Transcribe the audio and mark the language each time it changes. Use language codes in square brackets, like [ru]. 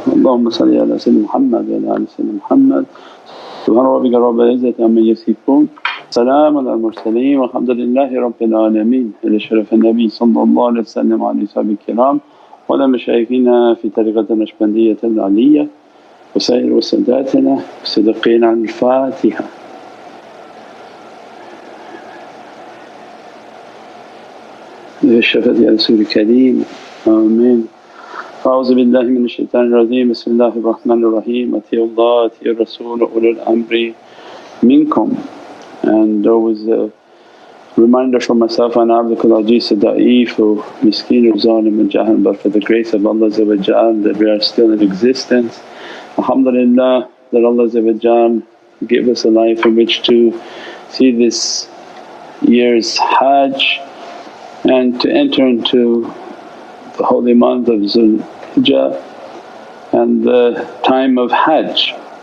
[ar] अल्लाहुम्मा सल्ली अला सय्यिदना मुहम्मद व अला आलि सय्यिदना मुहम्मद। सुब्हान रब्बिका रब्बिल इज़्ज़ति अम्मा यसिफून سلام على المرسلين والحمد لله رب العالمين. إلى شرف النبي صلى الله عليه وسلم وعلى أصحابه الكرام وعلى مشايخنا في طريقة النقشبندية العلية وسائر ساداتنا الصديقين. عن الفاتحة. بالشفاعة يا رسول الكريم آمين. أعوذ بالله من الشيطان الرجيم. بسم الله الرحمن الرحيم. أطيعوا الله أطيعوا الرسول وأولي الأمر منكم. [en] And there was a reminder for myself, and Abdul Aziz Da'if, Miskeen, Zalim and Jahan, but for the grace of Allah that we are still in existence. Alhamdulillah that Allah gave us a life in which to see this year's Hajj and to enter into the holy month of Zulhijjah and the time of Hajj.